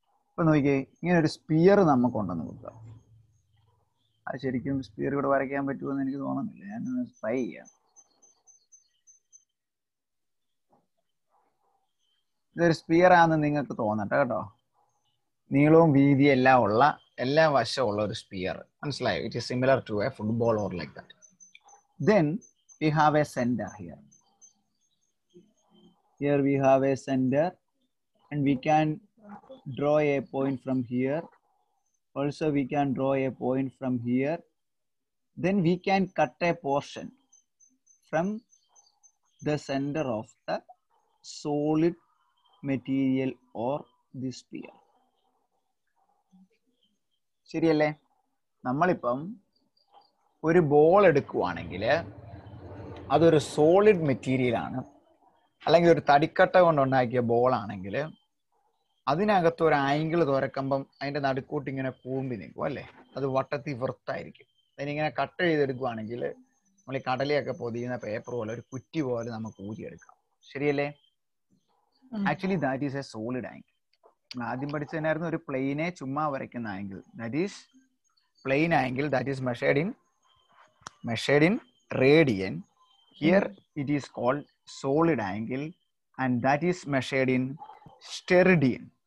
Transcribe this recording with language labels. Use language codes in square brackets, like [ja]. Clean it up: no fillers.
[ml] ഇപ്പൊ നോക്കിയേ, ഇങ്ങനെ ഒരു സ്പിയർ നമുക്കുണ്ടെന്ന് കൊടുക്കുക. അത് ശരിക്കും സ്പിയർ ഇവിടെ വരയ്ക്കാൻ പറ്റുമെന്ന് എനിക്ക് തോന്നുന്നില്ല. ഞാനൊന്ന് ട്രൈ ചെയ്യാം. ഇതൊരു സ്പിയർ ആണെന്ന് നിങ്ങൾക്ക് തോന്നട്ടെ കേട്ടോ. നീളവും വീതിയും എല്ലാം ഉള്ള, എല്ലാ വശമുള്ള ഒരു സ്പിയർ. മനസ്സിലായോ? [en] It is similar to a football or like that. Then we have a center here. Here we have a center and we can draw a point from here. Also we can draw a point from here. Then we can cut a portion from the center of the solid material or the sphere. [ml] ശരിയല്ലേ? നമ്മളിപ്പം ഒരു ball എടുക്കുവാണെങ്കിൽ അതൊരു solid material ആണ്, അല്ലെങ്കിൽ ഒരു തടിക്കട്ട കൊണ്ടുണ്ടാക്കിയ ball ആണെങ്കിൽ അതിനകത്ത് ഒരു ആംഗിൾ തുറക്കുമ്പം അതിൻ്റെ നടുക്കൂട്ട് ഇങ്ങനെ കൂമ്പി നിൽക്കും അല്ലേ? അത് വട്ടത്തിൽ വൃത്തായിരിക്കും. അതിനിങ്ങനെ കട്ട് ചെയ്തെടുക്കുവാണെങ്കിൽ നമ്മൾ ഈ കടലയൊക്കെ പൊതിയുന്ന പേപ്പർ പോലെ ഒരു കുറ്റി പോലെ നമുക്ക് ഊരിയെടുക്കാം. ശരിയല്ലേ? [en] Actually that is a solid angle. [ml] ആദ്യം പഠിച്ചതിനായിരുന്നു ഒരു പ്ലെയിനെ ചുമ്മാ വരയ്ക്കുന്ന angle. [en] That is plane angle, that is measured in radian. Here it is called solid angle and that is measured in steradian.